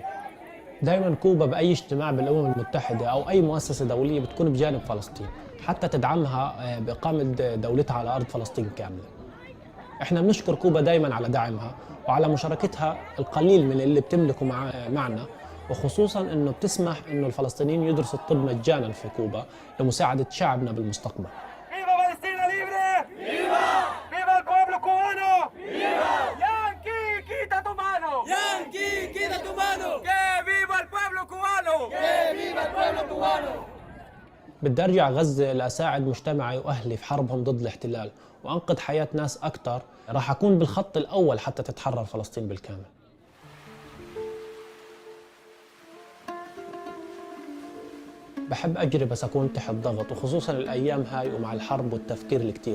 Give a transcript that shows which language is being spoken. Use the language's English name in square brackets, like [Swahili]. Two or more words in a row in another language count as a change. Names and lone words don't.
[Arabic] دائما كوبا بأي اجتماع بالأمم المتحدة أو أي مؤسسة دولية بتكون بجانب فلسطين، حتى تدعمها بإقامة دولتها على أرض فلسطين كاملة. احنا بنشكر كوبا دائما على دعمها وعلى مشاركتها القليل من اللي بتملكه معنا، وخصوصا انه بتسمح انه الفلسطينيين يدرسوا الطب مجانا في كوبا لمساعدة شعبنا بالمستقبل. [Spanish] ¡Viva Palestina libre! ¡Viva! ¡Viva el pueblo cubano! ¡Viva! ¡Yankee, quita tu mano! ¡Yankee, quita tu mano! ¡Que viva el pueblo cubano! ¡Que viva el pueblo cubano! [Arabic] بدي ارجع غزة لاساعد مجتمعي واهلي في حربهم ضد الاحتلال وانقذ حياة ناس اكثر. راح اكون بالخط الاول حتى تتحرر فلسطين بالكامل. بحب اجري بس اكون تحت ضغط، وخصوصا الايام هاي ومع الحرب والتفكير الكتير.